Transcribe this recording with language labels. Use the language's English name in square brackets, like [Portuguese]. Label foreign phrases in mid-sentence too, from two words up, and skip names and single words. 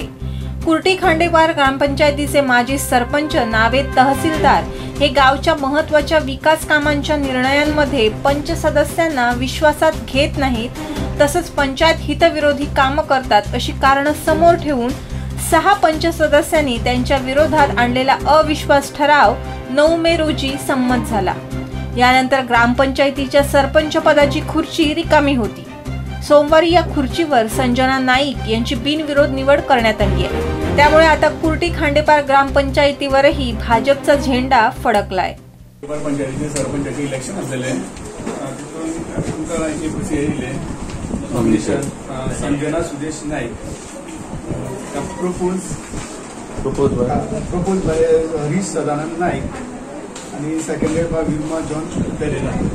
[Marathi] कुर्टी खांडेपार ग्रामपंचायतीचे माजी सरपंच नावे तहसीलदार हे गावच्या महत्त्वाच्या विकास कामांच्या निर्णयांमध्ये पंच सदस्यांना विश्वासात घेत नाहीत, तसंच पंचायत हितविरोधी कामं करतात अशी कारणं समोर ठेवून 6 पंच सदस्यांनी त्यांच्या विरोधात आणलेला अविश्वास ठराव 9 मे रोजी संमत झाला। यानंतर ग्रामपंचायतीच्या सरपंच पदाची खुर्ची रिकामी होती। सोमवारी या खुर्चीवर संजना नाईक यांची बिनविरोध निवड करण्यात आली आहे। त्यामुळे आता कुर्टी खांडेपार ग्रामपंचायतीवरही भाजपचा झेंडा फडकलाय। [Konkani] पंचायतीचे सरपंचाचे इलेक्शन असलेले तुमकां एक खुशी येयले नॉमिनेशन संजना सुदेश नाईक [English] propose by [Konkani] हरीश सदानंद नाईक आणि [English] seconded by [Konkani] विमा जॉन पेरेरा।